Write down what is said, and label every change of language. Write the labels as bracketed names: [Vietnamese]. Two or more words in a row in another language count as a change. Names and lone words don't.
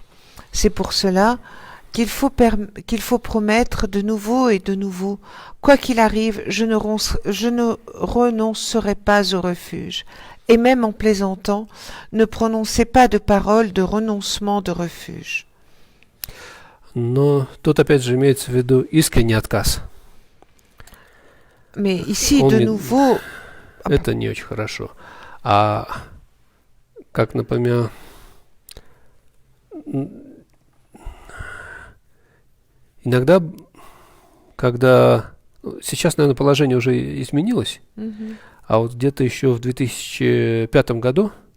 [French] C'est pour cela qu'il faut promettre de nouveau et de nouveau. Quoi qu'il arrive, je ne renoncerai pas au refuge. Et même en plaisantant, ne prononcez pas de paroles de renoncement de refuge. [Russian] Но тут опять же имеется в виду искренний отказ. [French] Mais ici, de nouveau... [Russian] Это не очень хорошо. А как, например... Иногда, когда... Сейчас, наверное, положение уже изменилось, а вот где-то еще в 2005 году